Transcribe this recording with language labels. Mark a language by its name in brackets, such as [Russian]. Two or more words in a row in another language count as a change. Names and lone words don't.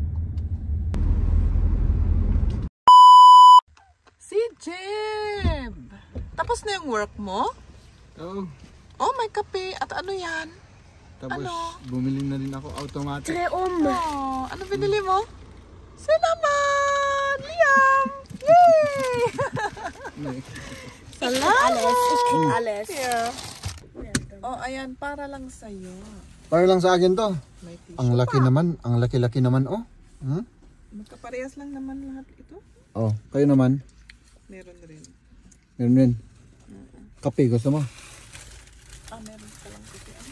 [Filipino] Si Jeb! Tapos na yung work mo? Oh, Oh, may kape. At ano yan? tapos Ano? bumili na rin ako automatic. [German] Dreh um. [Filipino] Oh, ano binili mo? Salamat! Liam! Yay! [German] Ich krieg alles. Ich krieg alles. [English] Yeah. [Filipino] Oh, ayan. Para lang sa'yo. Para lang sa akin to. May tissue Ang laki pa. naman, ang laki-laki naman oh. Hmm? Magkaparehas lang naman lahat ito. Oh, kayo naman. Meron rin. Meron rin. Kape, gusto mo? Meron pa lang kape.